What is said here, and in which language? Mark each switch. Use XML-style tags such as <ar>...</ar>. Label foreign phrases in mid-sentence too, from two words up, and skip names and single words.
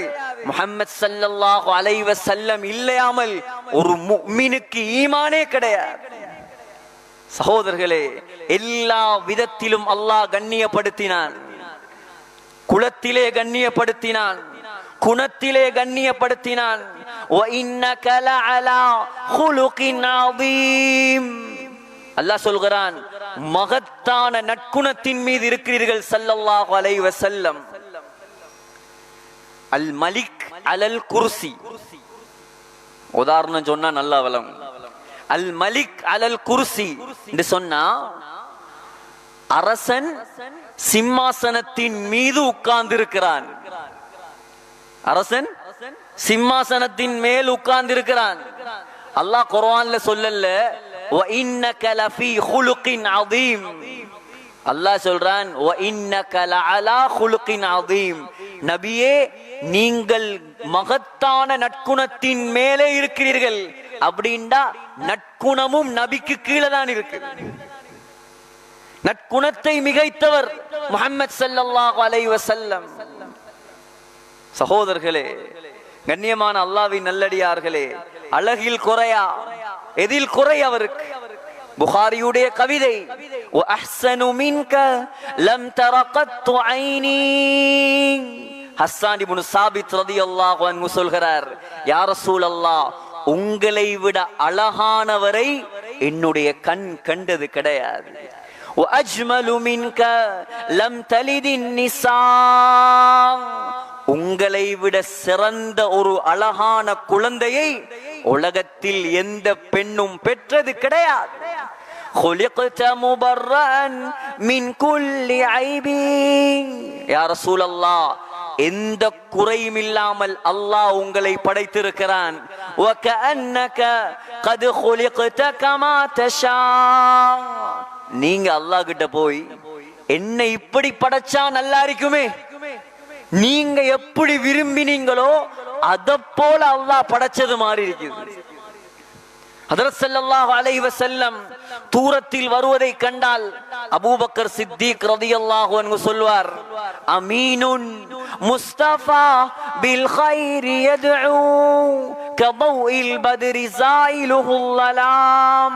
<ta>முஹம்மத்</ta> <ar>صلى الله عليه وسلم</ar> <ta>இல்லாமல் ஒரு முஃமினுக்கு ஈமானே கிடையாது. சகோதரர்களே, எல்லா விதத்திலும் அல்லாஹ் கண்ணியப்படுத்தினான். குலத்திலே கண்ணியப்படுத்தினான், குணத்திலே கண்ணியப்படுத்தினான்.</ta> <ar>وَإِنَّكَ لَعَلَى خُلُقٍ عَظِيمٍ</ar> <ta>அல்லாஹ் சொல்கிறான், மகத்தான நற்குணத்தின் மீது இருக்கிறீர்கள்</ta> <ar>صلى الله عليه وسلم. الملك على الكرسي,</ar> <ta>உதாரணம் சொன்னா நல்லா வளம்.</ta> <ar>الملك على الكرسي</ar> <ta>என்று சொன்னா அரசன் சிம்மாசனத்தின் மீது உட்கார்ந்து இருக்கிறான். அரசன் சிம்மாசனத்தின் மேல் உட்கார்ந்து இருக்கிறான். அல்லாஹ் குர்ஆன்ல சொல்லல</ta> <ar>وَإِنَّكَ لَفِي خُلُقٍ عَظِيمٍ.</ar> <ta>அல்லாஹ் சொல்றான்</ta> <ar>وَإِنَّكَ لَعَلَى خُلُقٍ عَظِيمٍ.</ar> <ta>நபியே, நீங்கள் மகத்தான நற்குணத்தின் மேலே இருக்கிறீர்கள். அப்படின்னா நற்குணமும் நபிக்கு கீழே தான் இருக்கு. நற்குணத்தை மிகைத்தவர் முஹம்மத்</ta> <ar>صلى الله عليه وسلم.</ar> <ta>சகோதரர்களே, கண்ணியமான அல்லாஹ்வின் நல்லடியார்களே, அழகில் குறையா, எதில் குறை அவருக்கு? புகாரியுடைய கவிதை,</ta> <ar>وَأَحْسَنُ مِنْكَ لَمْ تَرَ قَطُّ عَيْنِي.</ar> <ta>ஹஸ்ஸான் இப்னு சாபித்</ta> <ar>رضي الله عنه</ar> <ta>சொல்கிறார்,</ta> <ar>يا رسول الله,</ar> <ta>உங்களை விட அழகானவரை என்னுடைய கண் கண்டது கிடையாது.</ta> <ar>وَأَجْمَلُ مِنْكَ لَمْ تَلِدِ النِّسَاء.</ar> <ta>உங்களை விட சிறந்த ஒரு அழகான குழந்தையை உலகத்தில் எந்த பெண்ணும் பெற்றது கிடையாது.</ta> <ar>خُلِقْتَ مُبَرَّأً مِنْ كُلِّ عَيْبٍ. يا رسول الله,</ar> <ta>எந்த குறையும் இல்லாமல் அல்லாஹ் உங்களை படைத்திருக்கிறான்.</ta> <ar>وَكَأَنَّكَ قَدْ خُلِقْتَ كَمَا تَشَاءُ.</ar> <ta>நீங்க அல்லாஹ் கிட்ட போய் என்ன இப்படி படைச்சா நல்லா இருக்குமே, நீங்க எப்படி விரும்பினீங்களோ அத போல அல்லாஹ் படைச்சது மாதிரி இருக்குது. ஹஜ்ரத்</ta> <ar>صلى الله عليه وسلم</ar> <ta>தூரத்தில் வருவதை கண்டால் அபூபக்கர் சித்திக்</ta> <ar>رضي الله عنه</ar> <ta>சொல்வார்,</ta> <ar>أمين مصطفى بالخير يدعو كضوء البدر زايله الظلام.</ar>